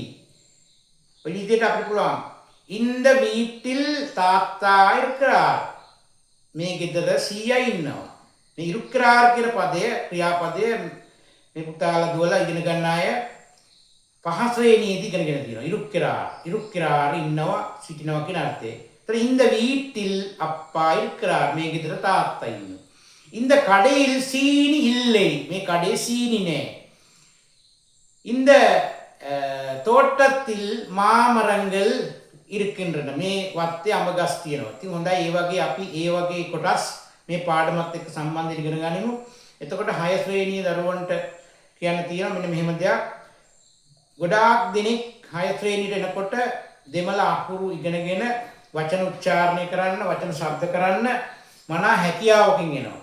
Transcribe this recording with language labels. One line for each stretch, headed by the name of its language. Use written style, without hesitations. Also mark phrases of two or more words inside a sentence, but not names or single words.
Sinhala: ඔය විදිහට අපිට පුළුවන්
Tamil: இந்த வீட்டில்
Sinhala: තාත්තා இருக்கிறார். මේ ගෙදර සීයා ඉන්නවා. මේ இருக்கிறார் කියන පදය ක්‍රියාපදය මේ පුතාලා දුවලා ඉගෙන ගන්න අය පහ ශ්‍රේණියේදී ඉගෙනගෙන තියෙනවා. இருக்கிறார் ඉන්නවා සිටිනවා කියන අර්ථය. ඒතර
Tamil: இந்த வீட்டில் அப்பா இருக்கிறார்
Sinhala: මේ ගෙදර තාත්තා ඉන්නවා.
Tamil: இந்த கடையில் சீனி இல்லை
Sinhala: මේ කඩේ සීනි නෑ.
Tamil: இந்த தோட்டத்தில் மாமரங்கள் இருக்கின்றன
Sinhala: මේ වත්තේ අඹ ගස් තියෙනවා. ඉතින් හොඳයි ඒ වගේ අපි ඒ වගේ කොටස් මේ පාඩමත් එක්ක සම්බන්ධ ඉගෙන ගනිමු. එතකොට 6 ශ්‍රේණියේ දරුවන්ට කියන්න තියෙනවා මෙන්න මෙහෙම දෙයක්. ගොඩාක් දෙනෙක් 6 ශ්‍රේණියට එනකොට දෙමළ අකුරු ඉගෙනගෙන වචන උච්චාරණය කරන්න, වචන ශබ්ද කරන්න මනා හැකියාවකින් එනවා.